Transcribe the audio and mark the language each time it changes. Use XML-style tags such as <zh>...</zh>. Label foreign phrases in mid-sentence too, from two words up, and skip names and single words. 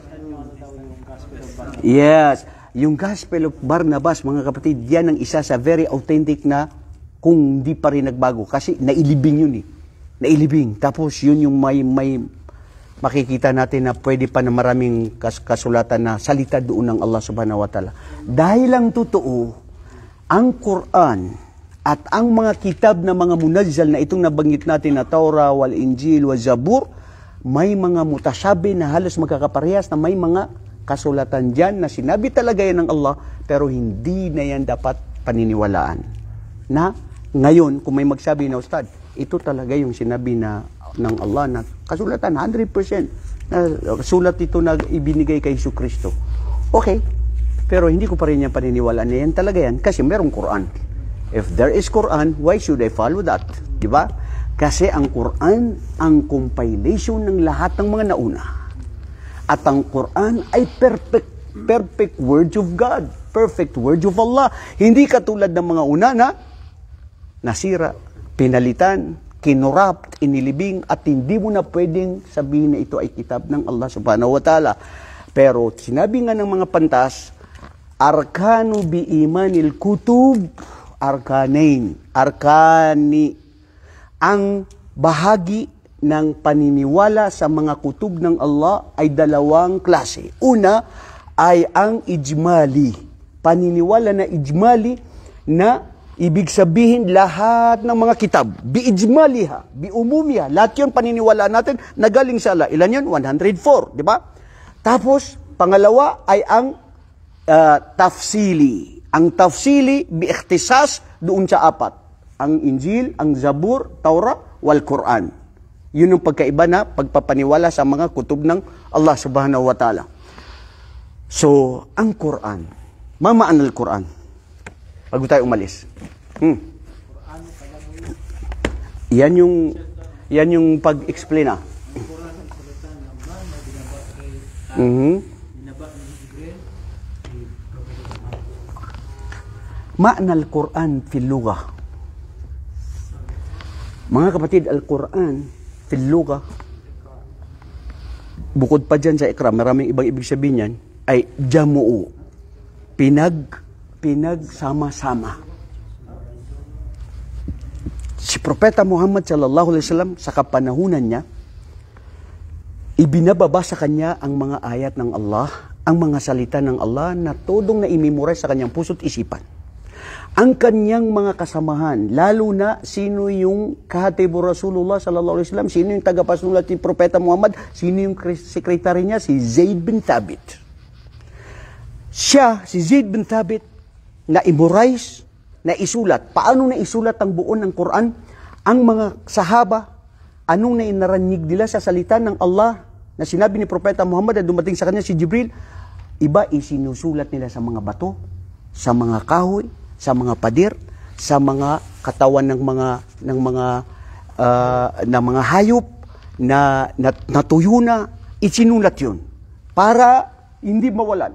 <en>Yes.</en> <tl>Yung Gospel of Barnabas, mga kapatid, yan ang isa sa</tl> <en>very authentic</en> <tl>na kung di pa rin nagbago. Kasi nailibing yun eh. Nailibing. Tapos yun yung may makikita natin na pwede pa na maraming kasulatan na salita doon ng Allah</tl> <ar>subhanahu wa ta'ala.</ar> <tl>Dahil ang totoo, ang Quran at ang mga kitab na mga munazzal na itong nabanggit natin na Torah,</tl> <ar>wal Injil, wal Zabur,</ar> <tl>may mga mutasabi na halos magkakaparehas na may mga kasulatan dyan na sinabi talaga yan ng Allah, pero hindi na yan dapat paniniwalaan. Na ngayon, kung may magsabi na Ustad, ito talaga yung sinabi na ng Allah na kasulatan, 100%. Na sulat ito na ibinigay kay Hesus Kristo. Okay, pero hindi ko pa rin yan paniniwalaan na yan talaga yan kasi merong Quran.</tl> <en>If there is Quran, why should I follow that?</en> <tl>Diba? Kasi ang Quran, ang compilation ng lahat ng mga nauna. At ang Quran ay</tl> <en>perfect words of God. Perfect words of Allah.</en> <tl>Hindi katulad ng mga una na nasira, pinalitan, kinurapt, inilibing, at hindi mo na pwedeng sabihin na ito ay kitab ng Allah</tl> <ar>subhanahu wa ta'ala.</ar> <tl>Pero sinabi nga ng mga pantas,</tl> <ar>arkanu bi imanil kutub, arkanain, arkani,</ar> <tl>ang bahagi ng paniniwala sa mga kutub ng Allah ay dalawang klase. Una ay ang ijmali. Paniniwala na ijmali na ibig sabihin lahat ng mga kitab.</tl> <ar>Bi-ijmaliha, bi-umumiha.</ar> <tl>Lahat yun paniniwala natin na galing sa Allah. Ilan yun? 104, di ba? Tapos, pangalawa ay ang tafsili. Ang tafsili, bi-ikhtisas doon sa apat. Ang Injil, ang Zabur, Taurah, wal Quran. Yun yung pagkaiba na pagpapaniwala sa mga kutub ng Allah</tl> <ar>subhanahu wa ta'ala.</ar> <tl>So, ang Quran.</tl> <ar>Mamaan al Quran.</ar> <tl>Bago tayo umalis. Yan yung pag-explain</tl> <ar>Ma'na al-Quran fil lugha.</ar> <tl>Mga kapatid,</tl> <ar>al-Quran fil lugha,</ar> <tl>bukod pa dyan sa ikra, maraming ibang ibig sabihin yan, ay jamu'u. Pinagsama-sama. Si Propeta Muhammad</tl> <ar>sallallahu alaihi wasallam</ar> <tl>sa kapanahunan niya, ibinababa sa kanya ang mga ayat ng Allah, ang mga salita ng Allah na todong na-memorize sa kanyang puso't isipan. Ang kanyang mga kasamahan, lalo na sino yung</tl> <ar>kahatibu Rasulullah sallallahu alaihi wasallam,</ar> <tl>sino yung tagapasulat ni Propeta Muhammad, sino yung sekretary niya, si Zaid bin Thabit. Siya, si Zaid bin Thabit, na-memorize, na-isulat. Paano na-isulat ang buo ng Quran? Ang mga sahaba, anong nainaranig nila sa salita ng Allah na sinabi ni Propeta Muhammad na dumating sa kanya si Jibril, iba isinusulat nila sa mga bato, sa mga kahoy, sa mga pader, sa mga katawan ng mga hayop na natuyo na, isinulat yun para hindi mawalan.</tl>